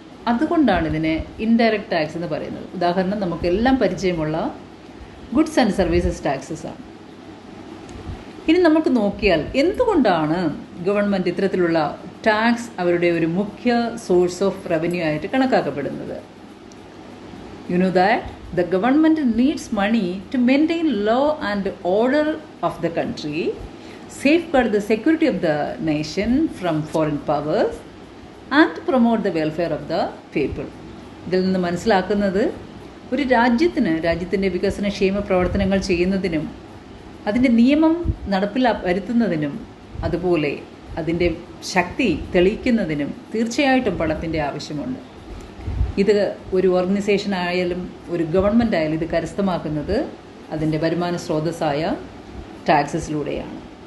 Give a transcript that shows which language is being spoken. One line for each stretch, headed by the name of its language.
Malayalam: അതുകൊണ്ടാണ് ഇതിനെ indirect tax എന്ന് പറയുന്നത്. ഉദാഹരണം നമുക്കെല്ലാം പരിചയമുള്ള ഗുഡ്സ് ആൻഡ് സർവീസസ് ടാക്സസ് ആണ്. ഇനി നമുക്ക് നോക്കിയാൽ എന്തുകൊണ്ടാണ് ഗവൺമെൻറ് ഇത്തരത്തിലുള്ള ടാക്സ് അവരുടെ ഒരു മുഖ്യ സോഴ്സ് ഓഫ് റവന്യൂ ആയിട്ട് കണക്കാക്കപ്പെടുന്നത്.
English: You know that the government needs money to maintain law and order of the country, safeguard the security of the nation from foreign powers, and promote the welfare of the people.
Malayalam: ഇതിൽ നിന്ന് മനസ്സിലാക്കുന്നത് ഒരു രാജ്യത്തിൻ്റെ വികസനക്ഷേമ പ്രവർത്തനങ്ങൾ ചെയ്യുന്നതിനും അതിൻ്റെ നിയമം വരുത്തുന്നതിനും അതുപോലെ അതിൻ്റെ ശക്തി തെളിയിക്കുന്നതിനും തീർച്ചയായിട്ടും പണത്തിൻ്റെ ആവശ്യമുണ്ട്. ഇത് ഒരു ഓർഗനൈസേഷൻ ആയാലും ഒരു ഗവൺമെൻറ് ആയാലും ഇത് കരസ്ഥമാക്കുന്നത് അതിൻ്റെ വരുമാന സ്രോതസ്സായ ടാക്സസിലൂടെയാണ്.